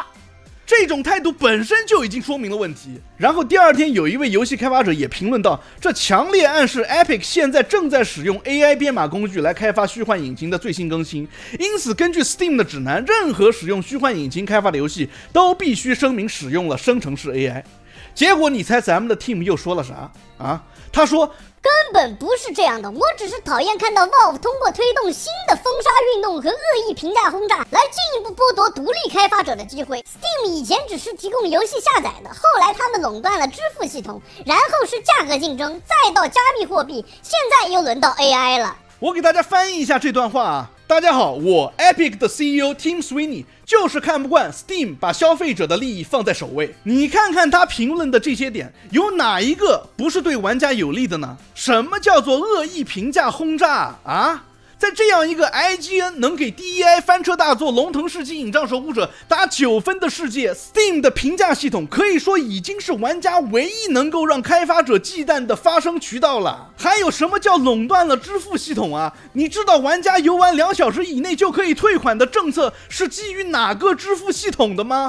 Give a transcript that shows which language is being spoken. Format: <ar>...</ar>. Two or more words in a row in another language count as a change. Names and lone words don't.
<zh>這種態度本身就已經說明了問題。然後第二天，有一位遊戲開發者也評論到，這強烈暗示 Epic 現在正在使用 AI 編碼工具來開發虛幻引擎的最新更新。因此，根據 Steam 的指南，任何使用虛幻引擎開發的遊戲都必須聲明使用了生成式 AI。結果你猜咱們的 Tim 又說了啥啊？他說根本不是這樣的，我只是討厭看到 Valve 通過推動新的封殺運動和惡意評價轟炸來進一步剝奪獨立開發者的機會。Steam 以前只是提供遊戲下載的，後來他們壟斷了支付系統，然後是價格競爭，再到加密貨幣，現在又輪到 AI 了。我給大家翻譯一下這段話啊。大家好，我 Epic 的 CEO Tim Sweeney 就是看不慣 Steam 把消費者的利益放在首位。你看看他評論的這些點，有哪一個不是對玩家有利的呢？什麼叫做惡意評價轟炸啊？在這樣一個 IGN 能給 DEI 翻車大作《龍騰世紀隱帳守護者》打9分的世界， Steam 的評價系統可以說已經是玩家唯一能夠讓開發者忌憚的發聲渠道了。還有什麼叫壟斷了支付系統啊？你知道玩家遊玩2小時以內就可以退款的政策是基於哪個支付系統的嗎？</zh>